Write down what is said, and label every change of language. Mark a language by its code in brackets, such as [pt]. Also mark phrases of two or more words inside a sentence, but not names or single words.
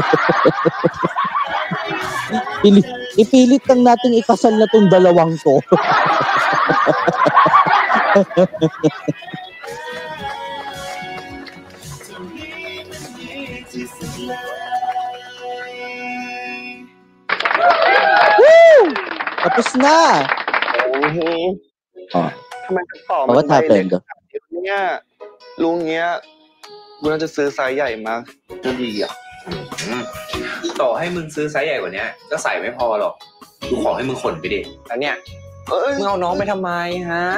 [tl] Ipilit lang nating ikasal na tong dalawang to. Woo! Tapos na. [th] ทำไมถึงต่อมันใบเล็กเนี่ยลุงเงี้ยกูน่าจะซื้อไซส์ใหญ่มาจะดีอ่ะ ต่อให้มึงซื้อไซส์ใหญ่กว่านี้ก็ใส่ไม่พอหรอกกูขอให้มึงขนไปดิแล้วเนี่ยมึงเอาน้องไปทำไมฮะ